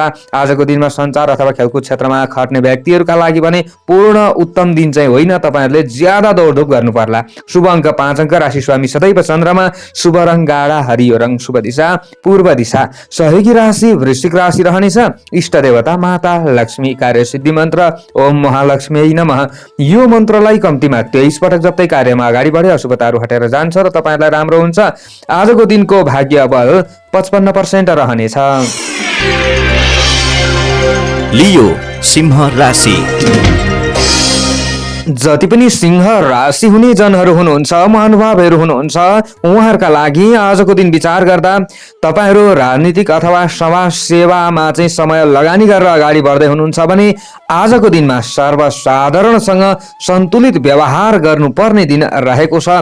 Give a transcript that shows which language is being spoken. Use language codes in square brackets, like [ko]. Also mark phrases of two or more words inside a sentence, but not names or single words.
[ne] आजको दिनमा सञ्चार अथवा खेलकुद क्षेत्रमा खट्ने व्यक्तिहरूका लागि भने पूर्ण उत्तम दिन चाहिँ होइन, तपाईँहरूले ज्यादा दौडधुप गर्नु पर्ला। शुभ अङ्क 5 अङ्क, राशि स्वामी सदैव चन्द्रमा, शुभ रङ गाढा हरियो रङ, शुभ दिशा पूर्व दिशा। सहयोगी राशि वृश्चिक राशि रहनेछ। इष्ट देवता माता लक्ष्मी, कार्य सिद्धि मन्त्र [sa] ओम महालक्ष्मी नमः। [ne] यो मन्त्रलाई कम्तीमा 23 पटक जप्दै कार्यमा अगाडि बढे अशुभताहरू हटेर जान्छ र तपाईँलाई राम्रो हुन्छ। आजको दिनको भाग्य बल 55% रहनेछ। लियो सिंह राशि। जति पनि सिंह राशि हुने जनहरू हुनुहुन्छ, महानुभावहरू हुनुहुन्छ, उहाँहरूका लागि आजको दिन विचार गर्दा तपाईहरू राजनीतिक अथवा समाज सेवामा चाहिँ समय लगानी गरेर अगाडि बढ्दै हुनुहुन्छ भने आजको दिनमा सर्वसाधारणसँग सन्तुलित व्यवहार गर्नुपर्ने दिन रहेको छ।